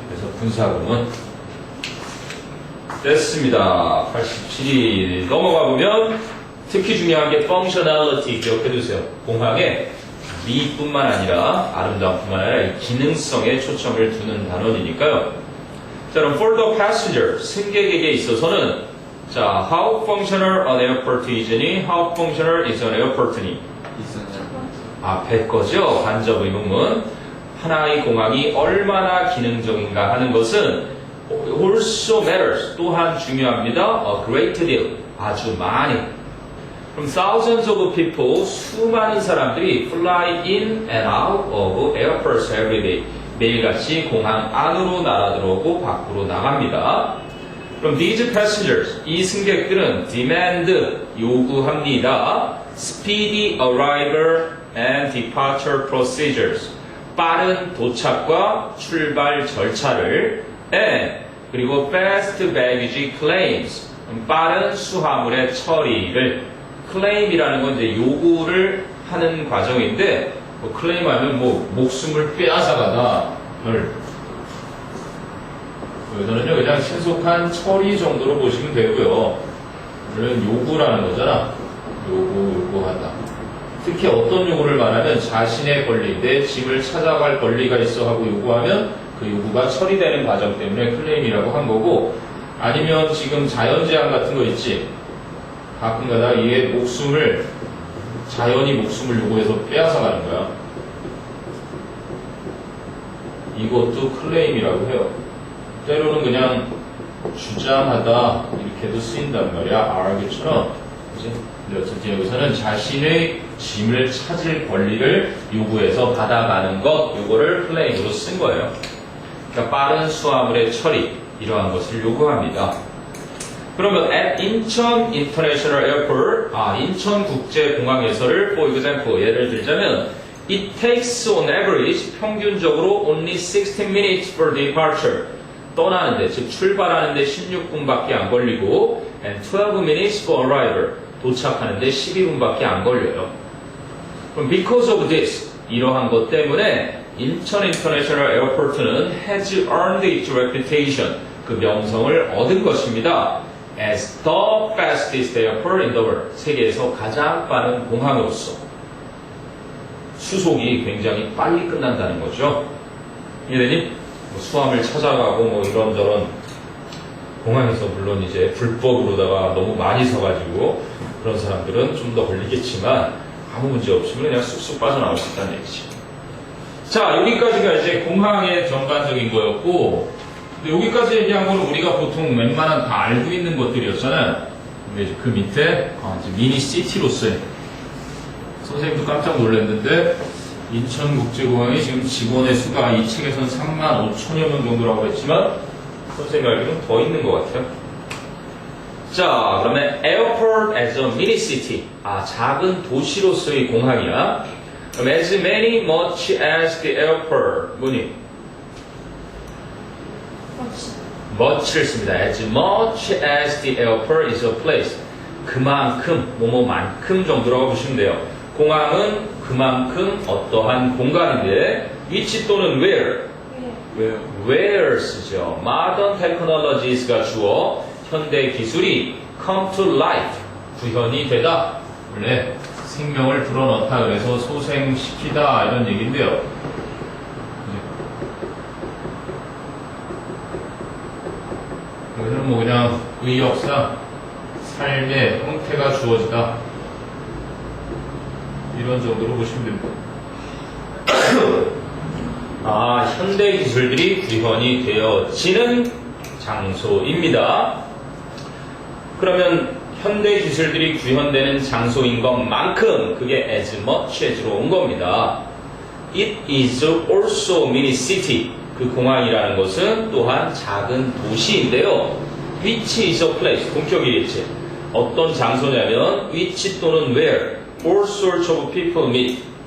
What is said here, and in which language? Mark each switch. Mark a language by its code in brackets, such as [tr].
[ko] 그래서 분사구문 됐습니다. 87이 넘어가 보면 특히 중요한 게 [en] functionality [ko] 기억해두세요. 공항에 미뿐만 아니라 아름다움뿐만 아니라 이 기능성에 초점을 두는 단원이니까요. [en] 자, 그럼 for the passenger [ko] 승객에게 있어서는 [en] 자, how functional an airport is니 how functional is an airport니 [ko] 있었냐? 앞에 거죠. 간접 의문문. 하나의 공항이 얼마나 기능적인가 하는 것은 [en] also matters [ko] 또한 중요합니다. [en] A great deal [ko] 아주 많이. [en] 그럼 thousands of people [ko] 수많은 사람들이 [en] fly in and out of airports every day [ko] 매일같이 공항 안으로 날아들어오고 밖으로 나갑니다. 그럼 [en] these passengers [ko] 이 승객들은 demand 요구합니다. [en] speedy arrival and departure procedures [ko] 빠른 도착과 출발 절차를 [en] and 그리고 fast baggage claims [ko] 빠른 수화물의 처리를. 클레임이라는 건 이제 요구를 하는 과정인데 뭐 클레임하면 뭐 목숨을 빼앗아가다 여기서는요 그냥 신속한 처리 정도로 보시면 되고요. 물론 요구라는 거잖아. 요구하다. 특히 어떤 요구를 말하면 자신의 권리, 내 짐을 찾아갈 권리가 있어 하고 요구하면 그 요구가 처리되는 과정 때문에 클레임이라고 한 거고, 아니면 지금 자연재앙 같은 거 있지. 가끔가다 이게 자연이 목숨을 요구해서 빼앗아가는 거야. 이것도 클레임이라고 해요. 때로는 그냥 주장하다 이렇게도 쓰인단 말이야. argu처럼. 그치? 근데 어쨌든 여기서는 자신의 짐을 찾을 권리를 요구해서 받아가는 것, 요거를 클레임으로 쓴 거예요. 그러니까 빠른 수화물의 처리, 이러한 것을 요구합니다. [en] 그러면 at 인천 International Airport, 인천국제공항에서를 for example, [ko] 예를 들자면 [en] it takes on average, [ko] 평균적으로 [en] only 16 minutes for departure. [ko] 떠나는데, 즉 출발하는데 16분밖에 안 걸리고 and 12 minutes for arrival. 도착하는데 12분밖에 안 걸려요. 그럼 [en] because of this, [ko] 이러한 것 때문에 인천 인터내셔널 에어포트는 [en] has earned its reputation, [ko] 그 명성을 얻은 것입니다. [en] as the fastest airport in the world, [ko] 세계에서 가장 빠른 공항으로서. 수속이 굉장히 빨리 끝난다는 거죠. 이해되니? 뭐 수암을 찾아가고 뭐 이런저런 공항에서 물론 이제 불법으로다가 너무 많이 서가지고 그런 사람들은 좀 더 걸리겠지만 아무 문제 없이 그냥 쑥쑥 빠져나올 수 있다는 얘기지. 자, 여기까지가 이제 공항의 전반적인 거였고, 근데 여기까지 얘기한 거는 우리가 보통 웬만한 다 알고 있는 것들이었잖아요. 근데 이제 그 밑에 이제 미니 시티로서의, 선생님도 깜짝 놀랐는데 인천국제공항이 지금 직원의 수가 이 책에서는 35,000여 명 정도라고 했지만 선생님 알기로는 더 있는 것 같아요. 자, 그러면 [en] airport as a mini city, [ko] 작은 도시로서의 공항이야. [en] 그럼 as many much as the airport, 뭐니? much를 씁니다. as much as the airport is a place, [ko] 그만큼, 뭐뭐만큼 정도라고 보시면 돼요. 공항은 그만큼 어떠한 공간인데 [en] which 또는 where, where [ko] 쓰죠. [en] modern technologies [ko] 가 주어 현대 기술이 [en] come to life, [ko] 구현이 되다, 원래 생명을 불어넣다, 그래서 소생시키다 이런 얘기인데요. 여기는 뭐 그냥 의역상 삶의 형태가 주어지다 이런 정도로 보시면 됩니다. 현대 기술들이 구현이 되어지는 장소입니다. 그러면 현대 기술들이 구현되는 장소인 것만큼 그게 as much as로 온 겁니다. [en] It is also mini city. [ko] 그 공항이라는 것은 또한 작은 도시인데요. [en] Which is a place. [ko] 본격이겠지. 어떤 장소냐면 [en] which 또는 where all sorts of people meet.